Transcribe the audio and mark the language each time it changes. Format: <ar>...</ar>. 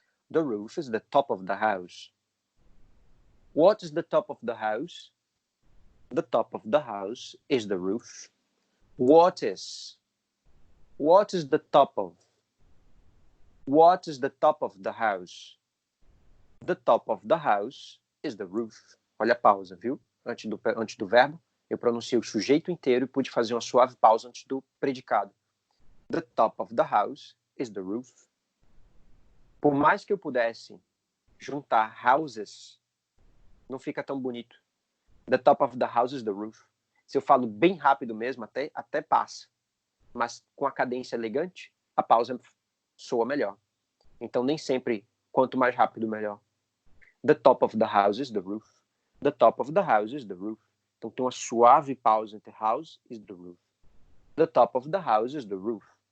<en>The roof is the top of the house. What is the top of the house? The top of the house is the roof. What is? What is the top of? What is the top of the house? The top of the house is the roof.</en> <pt>Olha a pausa, viu? Antes do verbo, eu pronunciei o sujeito inteiro e pude fazer uma suave pausa antes do predicado.</pt> <en>The top of the house is the roof.</en> <pt>Por mais que eu pudesse juntar houses, não fica tão bonito.</pt> <en>The top of the house is the roof.</en> <pt>Se eu falo bem rápido mesmo, até passa. Mas com a cadência elegante, a pausa soa melhor. Então, nem sempre, quanto mais rápido, melhor.</pt> <en>The top of the house is the roof. The top of the house is the roof.</en> <pt>Então, tem uma suave pausa entre</pt> <en>house is the roof. The top of the house is the roof.</en>